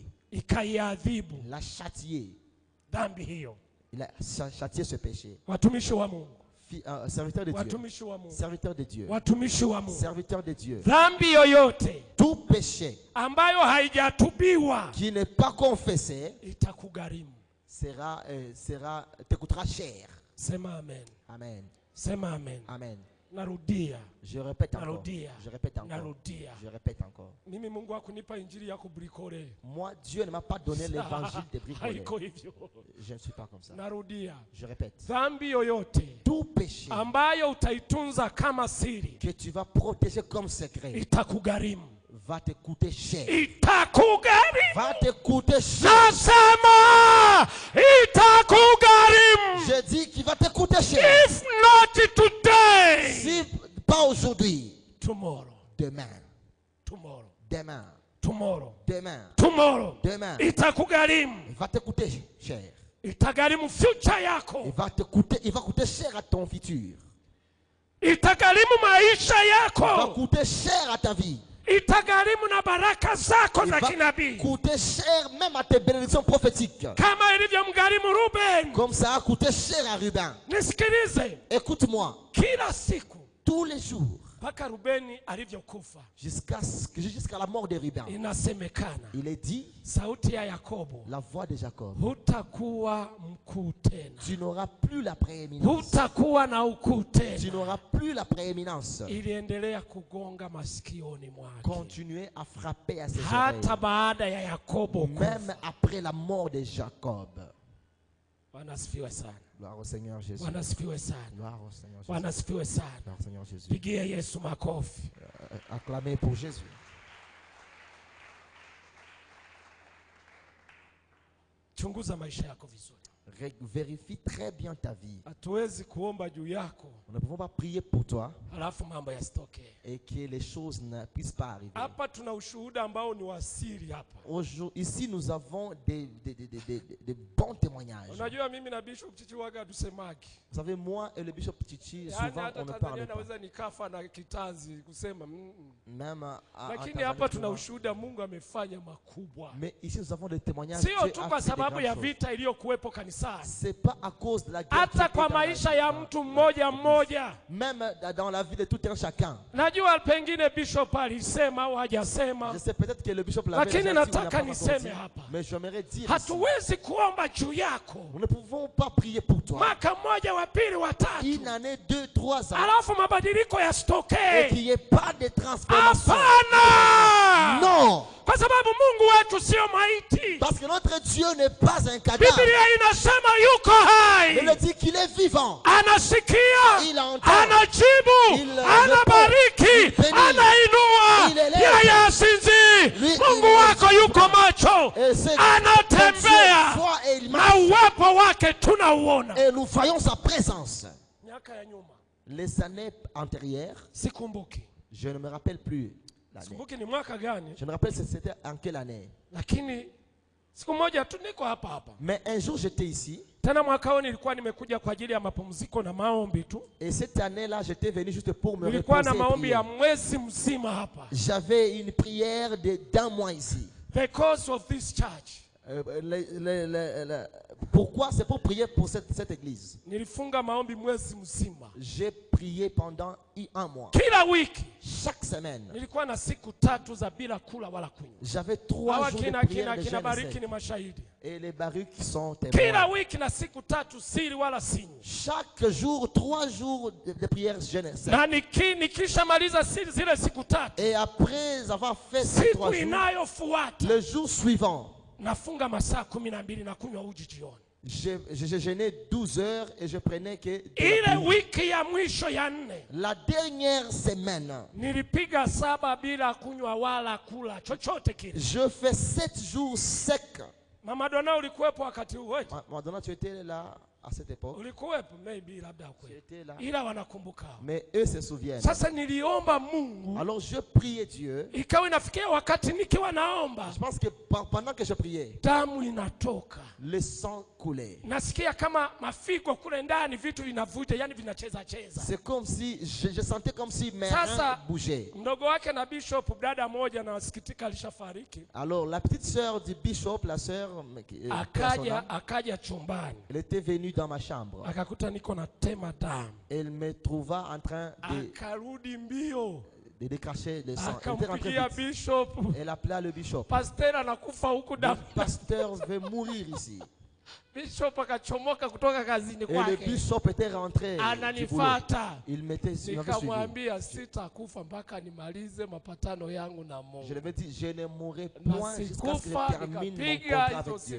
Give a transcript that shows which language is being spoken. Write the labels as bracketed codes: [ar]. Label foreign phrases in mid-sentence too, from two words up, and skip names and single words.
[fr] Il l'a châtié. Il a châtié ce péché. Serviteur de Dieu. Serviteur de Dieu. Serviteur de Dieu. Tout péché qui n'est pas confessé te coûtera cher. [sw] Sema amen. Amen. Sema amen. Amen. Narudia. [fr] Je répète encore. [sw] Narudia. [fr] Je répète encore. [sw] Narudia. [fr] Je répète encore. [sw] Mimi Mungu hakunipa injili ya kubrikole. [fr] Moi, Dieu ne m'a pas donné l'évangile des bricoleurs. Je ne suis pas comme ça. [sw] Narudia. [fr] Je répète. [sw] Dhambi yoyote [fr] Tout péché [sw] ambayo utaitunza kama siri [fr] que tu vas protéger comme secret [sw] itakugharimu. [fr] va te coûter cher. [sw] Itakugharimu. [fr] Va te coûter cher. [sw] Nasema itakugharimu. [fr] Je dis qu'il va te coûter cher. [en] If not today. [fr] Si pas aujourd'hui. [en] Tomorrow. [fr] Demain. [en] Tomorrow. [fr] Demain. [en] Tomorrow. [fr] Demain. [en] Tomorrow. [fr] Demain. [sw] Itakugharimu. [fr] Il va te coûter cher. [sw] Itagharimu future yako. [fr] Il va coûter cher à ton futur. [sw] Itagharimu maisha yako. [fr] Il va coûter cher à ta vie. [sw] Itagharimu na baraka zako za kinabii. [fr] Coûter cher même à tes bénédictions prophétiques. [sw] Kama ilivyomgharimu Ruben. [fr] Comme ça a coûté cher à Ruben. [sw] Nisikilize. [fr] Écoute-moi. [sw] Kila siku. [fr] Tous les jours. [sw] Mpaka Rubeni alivyokufa. [fr] Jusqu'à la mort de Ruben. [sw] Inasemekana. [fr] Il est dit. [sw] Sauti ya Yakobo. [fr] La voix de Jacob. [sw] Hutakuwa mkuu tena. [fr] Tu n'auras plus la prééminence. [sw] Hutakuwa na ukuu tena. [fr] Tu n'auras plus la prééminence. [sw] Iliendelea kugonga masikioni mwake. [fr] Continuez à frapper à ses oreilles. [sw] Hata baada ya Yakobo kufa. [fr] Même après la mort de Jacob. [sw] Bwana asifiwe sana. [fr] Gloire au Seigneur Jésus. [sw] Bwana asifiwe sana. [fr] Gloire au Seigneur Jésus. [sw] Bwana asifiwe sana. [fr] Gloire au Seigneur Jésus. [sw] Pigia Yesu makofi. [fr] Acclamez pour Jésus. [sw] Chunguza maisha yako vizuri. [fr] Vérifie très bien ta vie. [sw] Hatuwezi kuomba juu yako. [fr] Nous ne pouvons pas prier pour toi. [sw] Halafu mambo yasitokee. [fr] Et que les choses ne puissent pas arriver. [sw] Hapa tuna ushuhuda ambao ni wasiri hapa. [fr] Ici nous avons des bons témoignages. [sw] Unajua mimi na Bishop Chichi waga tusemaki. [fr] Vous savez, moi et le Bishop Chichi, souvent on ne parle pas. [sw] Naweza nikafa na kitanzi kusema [fr] même [sw] lakini hapa tuna ushuhuda Mungu amefanya makubwa. [fr] Mais ici nous avons des témoignages. [sw] Sio tu kwa sababu ya vita iliyokuwepo kanisani. [fr] C'est pas à cause de la guerre. [sw] Hata kwa maisha ya mtu mmoja mmoja. [fr] Même dans la vie de tout un chacun. [sw] Najua pengine Bishop alisema au hajasema. [fr] Je sais peut-être que le Bishop l'avait dit. [sw] Lakini nataka niseme hapa. [fr] Mais j'aimerais dire. [sw] Hatuwezi kuomba juu yako. [fr] Nous ne pouvons pas prier pour toi. [sw] Mwaka mmoja wa pili wa tatu. [fr] Une année, 2, 3 ans. [sw] Alafu mabadiliko yasitokee. [fr] Et qu'il n'y ait pas de transformation. [sw] Hapana. [fr] Non. [sw] Kwa sababu Mungu wetu sio maiti. [fr] Parce que notre Dieu n'est pas un cadavre. [sw] Biblia inasema yuko hai. [fr] Il dit qu'il est vivant. [sw] Anasikia. [fr] Il entend. [sw] Anajibu. Anabariki. Anainua. Yeye asinzi. Mungu wako yuko macho. Anatembea. Na uwepo wake tunauona. [fr] Et nous voyons sa présence. [sw] Miaka ya nyuma. [fr] Les années antérieures. [sw] Sikumbuki. [fr] Je ne me rappelle plus. [sw] Ni mwaka gani? [fr] Je me rappelle c'était en quelle année. [sw] Lakini siku moja tu niko hapa hapa. [fr] Mais un jour j'étais ici. [sw] Tena mwaka huu nilikuwa nimekuja kwa ajili ya mapumziko na maombi tu. [fr] Et cette année-là j'étais venu juste pour me reposer. [sw] Nilikuwa na maombi ya mwezi mzima hapa. [fr] J'avais une prière d'un mois ici. [en] Because of this church. [fr] Pourquoi? C'est pour prier pour cette église. [sw] Nilifunga maombi mwezi mzima. [fr] J'ai prié pendant un mois. [sw] Kila wiki. [fr] Chaque semaine. [sw] Nilikuwa na siku 3 za bila kula wala kunywa. [fr] J'avais 3 jours de prière de jeûne [sw] bariki ni mashahidi. [fr] Et les baruks sont témoins. [sw] Kila wiki na siku 3 siri wala sinywi. [fr] Chaque jour 3 jours de prière jeûne. [sw] Na nikishamaliza zile siku 3. [fr] Et après avoir fait ces 3 jours, le jour suivant, [sw] nafunga masaa 12 na kunywa uji jioni. [fr] J'ai jeûné 12 heures et je prenais que [sw] ile wiki ya mwisho ya 4. [fr] La dernière semaine. [sw] Nilipiga 7 bila kunywa wala kula chochote kile. [fr] Je fais 7 jours secs. [sw] Mama Donna ulikuwepo wakati huo? [fr] Mama Donna, tu étais là à cette époque. [sw] Ulikuwepo maybe labda kweli. Ila wanakumbuka. [fr] Mais eux se souviennent. [sw] Sasa niliomba Mungu. [fr] Alors je priais Dieu. [sw] Ikawa inafikia wakati nikiwa naomba. [fr] Je pense que pendant que je priais, [sw] damu inatoka. [fr] Le sang coulait. [sw] Nasikia kama mafigo kule ndani vitu vinavuja, yani vinacheza cheza. [fr] C'est comme si je sentais comme si mes reins bougeaient. [sw] Mdogo wake na Bishop dada moja na wasikitika alishafariki. [fr] Alors la petite sœur du Bishop, la sœur [sw] akaja chumbani. [fr] Elle était venue dans ma chambre. [sw] Akakuta niko na tema damu. [fr] Elle me trouva en train [sw] akarudi mbio. [fr] De décracher le sang. [sw] Bishop. [fr] Elle appela le bishop. [sw] Pasteur anakufa huku damu. [fr] Le pasteur veut mourir ici. le bishop était rentré du boulot. Il m'était suivi. Je lui ai dit, je ne mourrai point jusqu'à ce que je termine mon contrat avec Dieu.